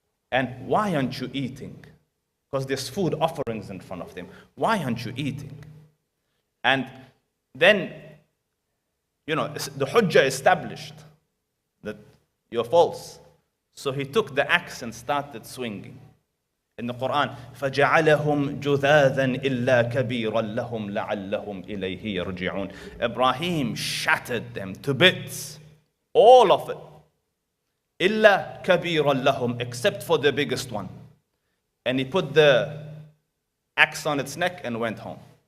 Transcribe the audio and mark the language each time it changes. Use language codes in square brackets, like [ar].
[en] And why aren't you eating? Because there's food offerings in front of them. Why aren't you eating? And then, the hujjah established that you're false. So he took the axe and started swinging. In the Quran, [ar] فَجَعَلَهُمْ جُذَاذًا إِلَّا كَبِيرًا لَهُمْ لَعَلَّهُمْ إِلَيْهِ يَرْجِعُونَ. [en] Ibrahim shattered them to bits. All of it. [ar] إِلَّا كَبِيرًا لَهُمْ, [en] except for the biggest one. And he put the axe on its neck and went home.